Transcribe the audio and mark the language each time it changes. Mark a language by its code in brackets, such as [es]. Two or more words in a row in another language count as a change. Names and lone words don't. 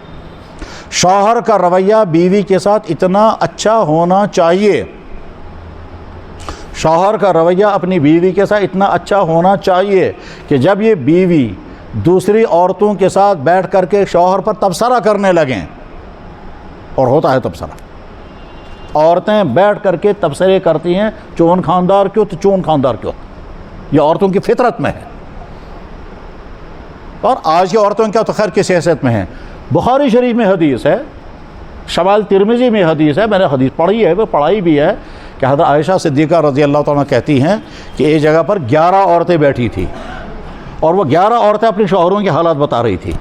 [ur] شوہر کا رویہ بیوی کے ساتھ اتنا اچھا ہونا چاہیے شوہر کا رویہ اپنی بیوی کے ساتھ اتنا اچھا ہونا چاہیے کہ جب یہ بیوی دوسری عورتوں کے ساتھ بیٹھ کر کے شوہر پر تبصرہ کرنے لگیں، اور ہوتا ہے تبصرہ، عورتیں بیٹھ کر کے تبصرے کرتی ہیں، [ks] چون خاندار کیوں تو چون خاندار کیوں، [ur] یہ عورتوں کی فطرت میں ہے، اور آج کی عورتوں کیا تو خیر کس حیثیت میں ہیں۔ بخاری شریف میں حدیث ہے، شمال ترمذی میں حدیث ہے، میں نے حدیث پڑھی ہے، وہ پڑھائی بھی ہے، کہ حضرت عائشہ صدیقہ رضی اللہ تعالیٰ کہتی ہیں کہ ایک جگہ پر 11 عورتیں بیٹھی تھی، اور وہ 11 عورتیں اپنے شوہروں کے حالات بتا رہی تھی۔